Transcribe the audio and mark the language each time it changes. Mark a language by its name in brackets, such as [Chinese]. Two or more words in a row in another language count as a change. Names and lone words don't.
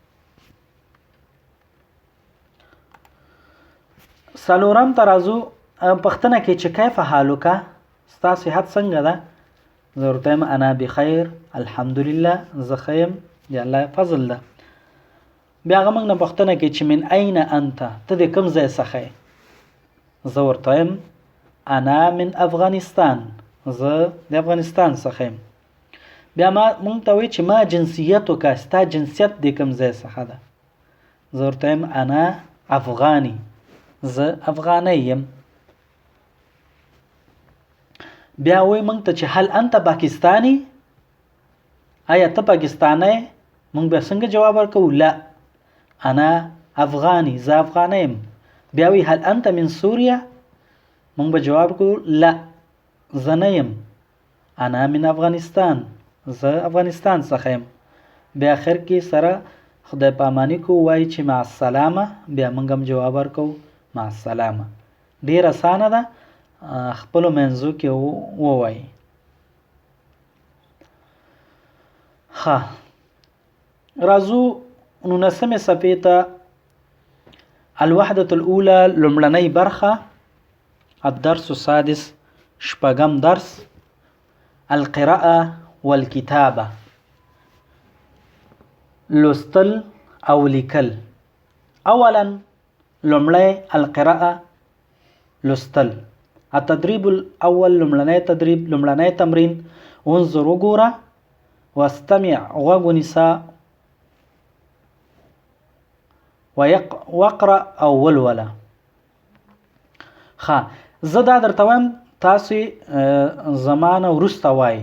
[Pashto] څلورم ته راځو، پوښتنه کوي چې [Arabic] کیف حالک، [Pashto] ستا صحت څنګه ده؟ زه ورته وایم [Arabic] انا بخیر الحمدلله، [Pashto] زه ښه یم، د الله فضل ده. بیا هغه موږ نه پوښتنه کوي چې [Arabic] من این انت، [Pashto] ته د کوم ځای څخه یې؟ زه ورته وایم [Arabic] انا من افغانستان، [Pashto] زه د افغانستان څخه یم. بیا موږ ته وایي چې [Arabic] ما جنسیتک، [Pashto] ستا جنسیت د کوم ځای څخه ده؟ زه ورته وایم [Arabic] انا افغاني، [Pashto] زه افغانی یم. بیا وایي موږ ته چې [Arabic] هل انت پاکستانی، [Pashto] آیا ته پاکستانی؟ موږ بیا څنګه جواب ورکوو؟ [Arabic] لا انا افغانی، [Pashto] زه افغانی یم. بیا وایي [Arabic] هل انت من سوریا، [Pashto] موږ به جواب ورکوو لا زه نه یم، [Arabic] انا من افغانستان، [Pashto] زه افغانستان څخه یم. بیا اخر کې سره خدای پاماني کوو، وایي چې [Arabic] مع السلامه، [Pashto] بیا موږ هم جواب ورکوو [Arabic] مع السلامه. [Pashto] ډېر اسانه ده، خپلو منځو کې ووایي. ښه، راځو 19مې صفحې ته. [Arabic] الوحدة الاولى، [Pashto] لومړنۍ برخه. [Arabic] الدرس السادس، [Pashto] شپږم درس. [Arabic] القراءة والكتابة، [Pashto] لوستل او لیکل. اولا لومړی القراءة، لوستل. [Arabic] التدريب الاول، [Pashto] لومړنی تدریب، لومړنی تمرین. انظر، وګوره. واستمع، غوږ ونیسه. واقرأ او ولوله. ښه، زه دا درته وایم، تاسې زمانه وروسته وایي.